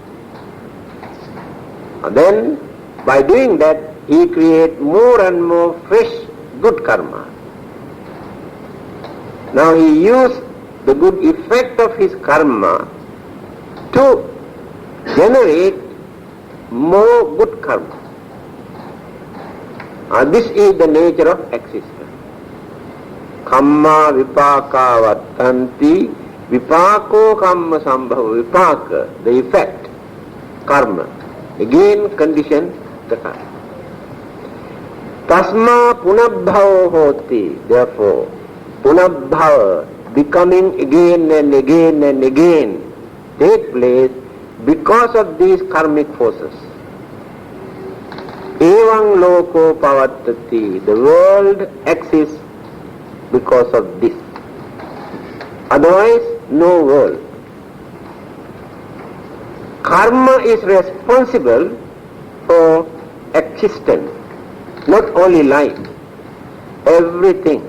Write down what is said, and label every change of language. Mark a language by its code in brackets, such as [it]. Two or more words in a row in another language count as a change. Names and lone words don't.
[en] And then by doing that, he creates more and more fresh good karma. Now he used the good effect of his karma to generate more good karma. This is the nature of existence. [pi] Kamma vipaka vattanti, vipako kamma sambhava. [en] Vipaka, the effect, karma, again condition the karma. [pi] Tasma punabhava hoti, [en] therefore, punabhava, becoming again and again and again, take place because of these karmic forces. [pi] Evam loko pavattati, [en] the world exists because of this. Otherwise, no world. Karma is responsible for existence, not only life, everything.